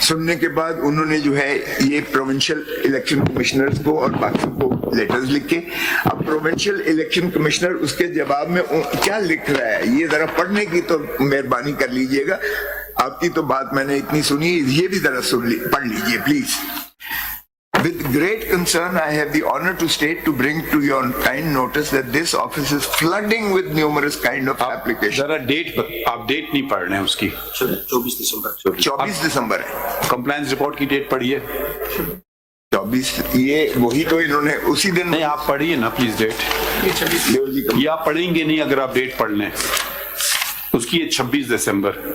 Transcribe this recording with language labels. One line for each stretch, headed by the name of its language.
Hindi: सुनने के बाद उन्होंने जो है ये प्रोविंशियल इलेक्शन कमिश्नर्स को और बाकी को लेटर्स लिखे। अब प्रोविंशियल इलेक्शन कमिश्नर उसके जवाब में क्या लिख रहा है, ये जरा पढ़ने की तो मेहरबानी कर लीजिएगा। आपकी तो बात मैंने इतनी सुनी, ये भी जरा पढ़ लीजिए please.
English: With great concern, I have the honor to state to bring to your kind notice that this office is flooding with numerous kind of applications.
Hindi: जरा आप डेट नहीं पढ़ रहे हैं उसकी। 24 दिसंबर 24 दिसंबर है। कंप्लायंस रिपोर्ट की डेट पढ़िए। 24, ये वही तो इन्होंने उसी दिन। नहीं, आप पढ़िए ना प्लीज डेट। ये आप पढ़ेंगे नहीं अगर आप डेट पढ़ लें। उसकी 26 दिसंबर।